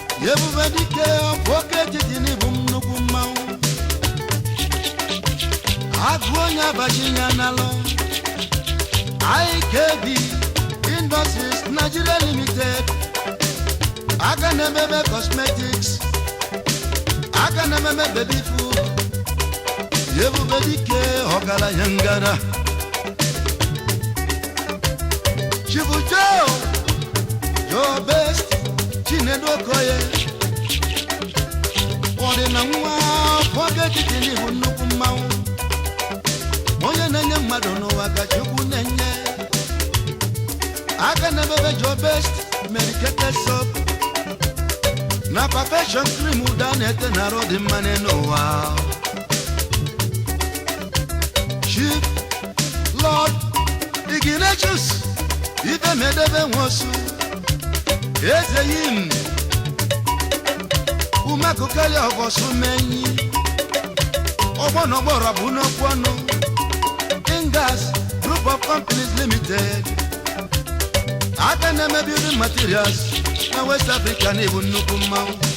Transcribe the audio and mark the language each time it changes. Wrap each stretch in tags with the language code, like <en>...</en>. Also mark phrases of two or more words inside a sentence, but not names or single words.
<ig>Ebube dike ọkwa oke etiti n'ịbụ nnukwu mmanwụ. Agụ onye abaji ya n'alụ. I K B Industries Nigeria Limited. Aka na-emebe cosmetics. Aka na-emebe</ig> <en>baby food.</en> <ig>Ebube dike ọgaranya ngara.</ig> <en>Chibu Joe, your best, Chinedu Okoye.</en> <ig>Ọ dị na nwa afọ ga-etiti n'ihu nnukwu mmanwụ. Onye na-enye mmadụ n'ụwa ka Chukwu na-enye. Aka na-emebe</ig> <en>your best, medicated soap.</en> <ig>Na</ig> <en>perfection cream</en> <ig>ụda na-ete n'arụ dị mma n'ụwa. Chief Lord Ignatius, Ibe Medebe Nwosu, Eze Yim, Umeku Kele Ogosu Menyi, Ọgbọ n'ọgbọrọ bụ n'okwu ọnụ, Ingas Group of Companies Limited, aka na-eme</ig> <en>building materials</en> <ig>na West Africa na-ebu nnukwu mmanwụ.</ig>